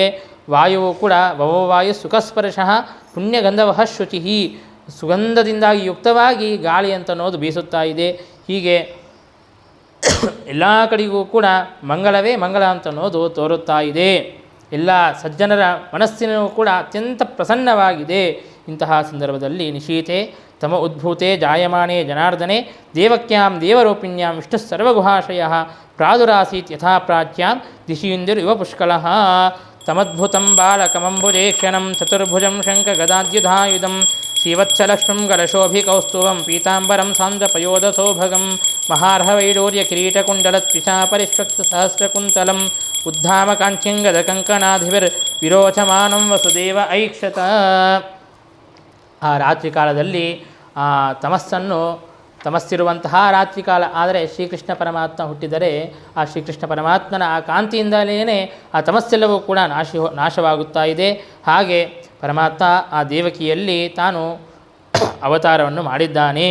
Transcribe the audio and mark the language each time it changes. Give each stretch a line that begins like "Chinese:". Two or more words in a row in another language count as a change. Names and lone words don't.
Kannada: ವಾಯುವು ಕೂಡ
Sanskrit: ವವವಾಯು ಸುಖಸ್ಪರ್ಶಃ ಪುಣ್ಯಗಂಧವಃ ಶುಚಿ,
Kannada: ಸುಗಂಧದಿಂದಾಗಿ ಯುಕ್ತವಾಗಿ ಗಾಳಿ ಅಂತನ್ನೋದು ಬೀಸುತ್ತಾ ಇದೆ. ಹೀಗೆ ಎಲ್ಲ ಕಡೆಗೂ ಕೂಡ ಮಂಗಳವೇ ಮಂಗಳ ಅಂತನ್ನೋದು ತೋರುತ್ತಾ ಇದೆ. ಎಲ್ಲ ಸಜ್ಜನರ ಮನಸ್ಸಿನೂ ಕೂಡ ಅತ್ಯಂತ ಪ್ರಸನ್ನವಾಗಿದೆ. ಇಂತಹ ಸಂದರ್ಭದಲ್ಲಿ
Sanskrit: ನಿಶೀತೆ ತಮ ಉದ್ಭೂತೆ ಜಾಯಮಾನೆ ಜನಾರ್ದನೆ ದೇವಕ್ಯಾಂ ದೇವರೂಪಿಣ್ಯಾಂ ವಿಷ್ಣು ಸರ್ವಗುಹಾಶಯ ಪ್ರಾದುರಾಸೀತ್ ಯಥಾ ಪ್ರಾಚ್ಯಾಂ ದಿಶೀಂದಿರು ಯುವ ಪುಷ್ಕಲಃ. ತಮದ್ಭುತಂ ಬಾಲಕಮಂಬುಜೇಕ್ಷಣಂ ಚತುರ್ಭುಜಂ ಶಂಖಗದಾದ್ಯುಧಾಯುಧಂ ಶ್ರೀವತ್ಸಲಕ್ಷ್ಮಂ ಗಲಶೋಭಿಕೌಸ್ತುಭಂ ಪೀತಾಂಬರಂ ಸಾಂದ್ರಪಯೋಧಸೌಭಗಂ ಮಹಾರ್ಹವೈಡೂರ್ಯ ಕಿರೀಟಕುಂಡಲತ್ವಿಷಾ ಪರಿಷ್ವಕ್ತ ಸಹಸ್ರಕುಂತಲಂ ಉದ್ಧಾಮ ಕಾಂಚ್ಯಂಗದ ಕಂಕಣಾಧಿವಿರ್ ವಿರೋಚಮಾನಂ ವಸುದೇವ ಐಕ್ಷತ.
Kannada: ಆ ರಾತ್ರಿ ಕಾಲದಲ್ಲಿ ತಮಸ್ಸಿರುವಂತಹ ರಾತ್ರಿ ಕಾಲ. ಆದರೆ ಶ್ರೀಕೃಷ್ಣ ಪರಮಾತ್ಮ ಹುಟ್ಟಿದರೆ ಆ ಶ್ರೀಕೃಷ್ಣ ಪರಮಾತ್ಮನ ಆ ಕಾಂತಿಯಿಂದಲೇ ಆ ತಮಸ್ಸೆಲ್ಲವೂ ಕೂಡ ನಾಶವಾಗುತ್ತಾ ಇದೆ. ಹಾಗೆ ಪರಮಾತ್ಮ ಆ ದೇವಕಿಯಲ್ಲಿ ತಾನು ಅವತಾರವನ್ನು ಮಾಡಿದ್ದಾನೆ.